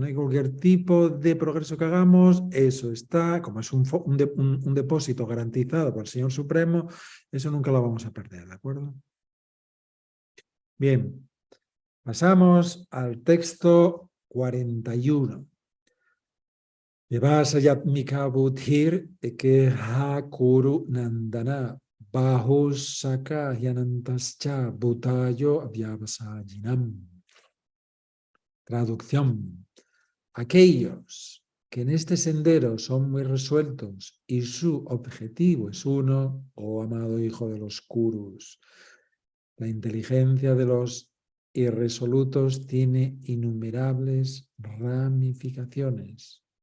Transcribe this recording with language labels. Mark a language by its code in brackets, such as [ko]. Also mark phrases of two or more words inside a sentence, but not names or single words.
[es] Que cualquier tipo de progreso que hagamos, eso está, como es un depósito garantizado por el Señor Supremo, eso nunca lo vamos a perder, ¿de acuerdo? Bien, pasamos al texto 41. [sa] व्यवसायात्मिका बुद्धिर् एकेह कुरुनन्दन बहुशाखा ह्यनन्ताश्च बुद्धयो ऽव्यवसायिनाम्. [es] Traducción. Aquellos que en este sendero son muy resueltos y su objetivo es uno, oh amado hijo de los Kurus, la inteligencia de los irresolutos tiene innumerables ramificaciones.